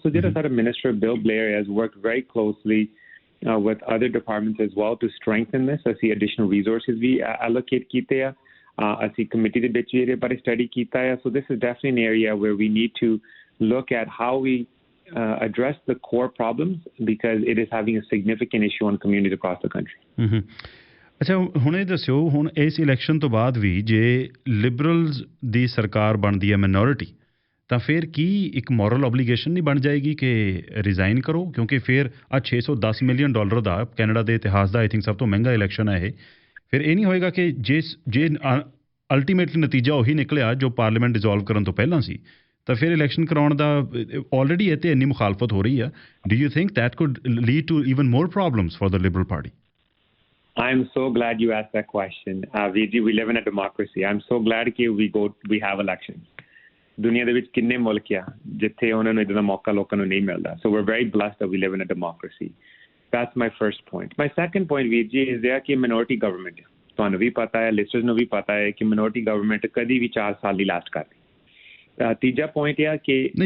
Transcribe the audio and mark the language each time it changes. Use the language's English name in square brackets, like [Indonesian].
[English] So Minister Bill Blair has worked very closely with other departments as well to strengthen this. I see additional resources we allocate [Punjabi] kite hai. [English] I see committee [Punjabi] de vich ere bare study kita hai. [English] So this is definitely an area where we need to look at how we address the core problems because it is having a significant issue on communities across the country. [Punjabi] ਅੱਛਾ ਹੁਣ ਇਹ ਦੱਸਿਓ ਹੁਣ ਇਸ election ਤੋਂ ਬਾਅਦ ਵੀ ਜੇ liberals ਦੀ ਸਰਕਾਰ ਬਣਦੀ ਹੈ ਮਿਨੋਰਿਟੀ ਤਾਂ ਫਿਰ ਕੀ ਇੱਕ ਮੋਰਲ ਓਬਲੀਗੇਸ਼ਨ ਨਹੀਂ ਬਣ ਜਾਏਗੀ ਕਿ ਰਿਜ਼ਾਈਨ ਕਰੋ ਕਿਉਂਕਿ ਫਿਰ ਆ $610 ਮਿਲੀਅਨ ਦਾ ਕੈਨੇਡਾ ਦੇ ਇਤਿਹਾਸ ਦਾ ਆਈ ਥਿੰਕ ਸਭ ਤੋਂ ਮਹਿੰਗਾ ਇਲੈਕਸ਼ਨ ਹੈ ਇਹ ਫਿਰ ਇਹ ਨਹੀਂ ਹੋਏਗਾ ਕਿ ਜੇ ਅਲਟੀਮੇਟਲੀ ਨਤੀਜਾ ਉਹੀ ਨਿਕਲਿਆ ਜੋ ਪਾਰਲੀਮੈਂਟ ਡਿਸੋਲਵ ਕਰਨ ਤੋਂ ਪਹਿਲਾਂ ਸੀ ਤਾਂ ਫਿਰ ਇਲੈਕਸ਼ਨ ਕਰਾਉਣ ਦਾ ਆਲਰੇਡੀ ਇਹ ਤੇ ਇੰਨੀ ਮੁਖਾਲਫਤ ਹੋ ਰਹੀ ਆ [English] Do you think that could lead to even more problems for the Liberal Party I'm so glad you asked that question. Vijay, we live in a democracy. I'm so glad that we have elections. [Punjabi] ਦੁਨੀਆ ਦੇ ਵਿੱਚ ਕਿੰਨੇ ਮੁਲਕ ਆ ਜਿੱਥੇ ਉਹਨਾਂ ਨੂੰ ਇਦਾਂ ਦਾ ਮੌਕਾ ਲੋਕਾਂ ਨੂੰ ਨਹੀਂ ਮਿਲਦਾ [English] so we're very blessed that we live in a democracy. That's my first point. My second point, Vijay, is there [Punjabi] ਕਿ minority government ਤੁਹਾਨੂੰ ਵੀ ਪਤਾ ਹੈ ਲਿਸਟਰਸ ਨੂੰ ਵੀ ਪਤਾ ਹੈ ਕਿ minority government ਕਦੀ ਵੀ 4 ਸਾਲ ਲਈ ਲਾਸਟ ਕਰਦੀ ਤੀਜਾ ਪੁਆਇੰਟ ਇਹ ਕਿ